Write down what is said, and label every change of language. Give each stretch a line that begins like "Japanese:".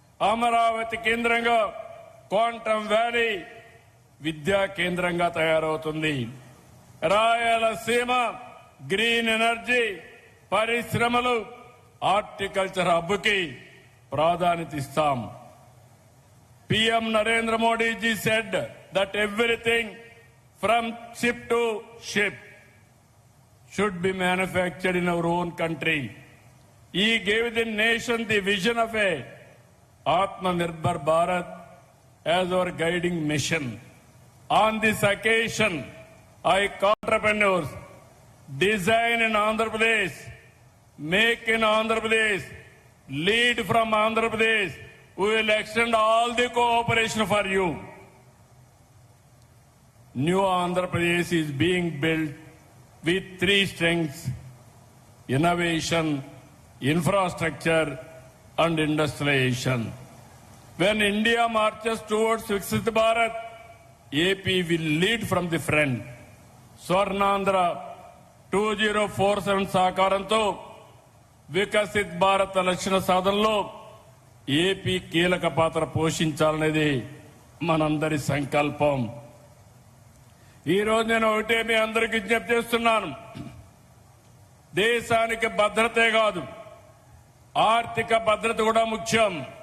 Telugu: అమరావతి కేంద్రంగా quantum valley విద్యా కేంద్రంగా తయారవుతుంది. రాయలసీమ గ్రీన్ ఎనర్జీ, పరిశ్రమలు, హార్టికల్చర్ హబ్కి ప్రాధాన్యత ఇస్తాం.
English: PM Narendra Modi ji said that everything from chip to ship should be manufactured in our own country. He gave the nation the vision of a Atmanirbhar Bharat as our guiding mission. On this occasion, I call entrepreneurs, design in Andhra Pradesh, make in Andhra Pradesh, lead from Andhra Pradesh. We will extend all the cooperation for you. New Andhra Pradesh is being built with 3 strengths: innovation, infrastructure, and industrialization. When India marches towards Viksit Bharat, AP will lead from the front.
Telugu: Swarnandhra 2047 సహకారంతో వికసిత్ భారత్ లక్ష్య సాధనలో AP కీలక పాత్ర పోషించాలనేది మనందరి సంకల్పం. ఈ రోజు నేను ఒకటే మీ అందరికీ విజ్ఞప్తి చేస్తున్నాను. దేశానికి భద్రతే కాదు, ఆర్థిక భద్రత కూడా ముఖ్యం.